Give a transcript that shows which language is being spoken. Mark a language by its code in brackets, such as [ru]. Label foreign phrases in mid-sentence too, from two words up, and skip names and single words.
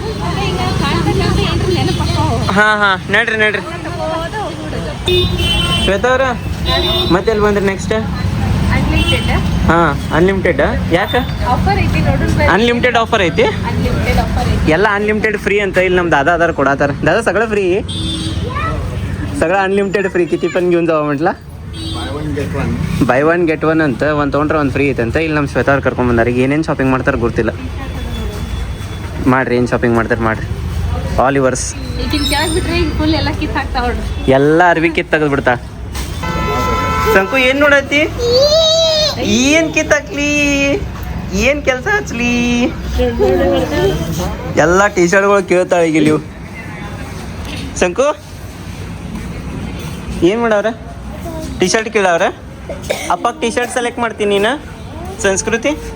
[kn] ಹಾಂ, ನಡ್ರಿ ಶ್ವೇತಾ ಅವ್ರ, ಮತ್ತೆ ಎಲ್ಲಿ ಬಂದ್ರಿ ನೆಕ್ಸ್ಟ್? ಅನ್ಲಿಮಿಟೆಡ್ ಹಾ ಅನ್ಲಿಮಿಟೆಡ್ ಯಾಕ ಆಫರ್ ಐತಿ ನೋಡ್ರಿ [en] unlimited offer [kn] ಐತಿ [en] unlimited offer [kn] ಐತಿ ಎಲ್ಲ [en] unlimited free [kn] ಅಂತ ಇಲ್ಲಿ ನಮ್ಮ दादा अदार ಕೊಡಾತಾರ [mr] दादा सगळं फ्री सगळं अनलिमिटेड फ्री किती पण घेऊन जावं म्हटलं [en] buy one get one [kn] ಅಂತ ಒಂದು ತೊಗೊಂಡ್ರೆ ಒಂದು ಫ್ರೀ ಐತೆ ಅಂತ ಇಲ್ಲಿ ನಮ್ಮ ಶ್ವೇತಾ ಅವ್ರು ಕರ್ಕೊಂಡ್ ಬಂದಾರ ಈಗ ಏನೇನು ಶಾಪಿಂಗ್ ಮಾಡ್ತಾರೆ ಗೊತ್ತಿಲ್ಲ ಮಾಡ್ರಿ ಏನು ಶಾಪಿಂಗ್ ಮಾಡ್ತಾರೆ ಮಾಡ್ರಿ [en] all yours [kn] ಈಗಿನ ಕೆಳಗೆ ಬಿಟ್ರೆ ಈಗ ಫುಲ್ ಎಲ್ಲ ಕಿತ್ ಹಾಕ್ತಾವ ನೋಡ್ರಿ ಎಲ್ಲ ಅರ್ವಿ ಕಿತ್ ತೆಗೆದು ಬಿಡ್ತಾ ಸಂಕು ಏನು ನೋಡತ್ತಿ ಏನು ಕಿತ್ತಾಕ್ಲಿ ಏನು ಕೆಲಸ ಹಚ್ಲಿ ಎಲ್ಲ ಟಿ ಶರ್ಟ್ಗಳು ಕೇಳ್ತಾಳೆ ಈಗ ನೀವು ಸಂಕು ಏನು ಮಾಡವ್ರ ಟಿ ಶರ್ಟ್ ಕೇಳವ್ರ ಅಪ್ಪ [en] T-shirt select [kn] ಮಾಡ್ತೀನಿ ನೀನು ಸಂಸ್ಕೃತಿ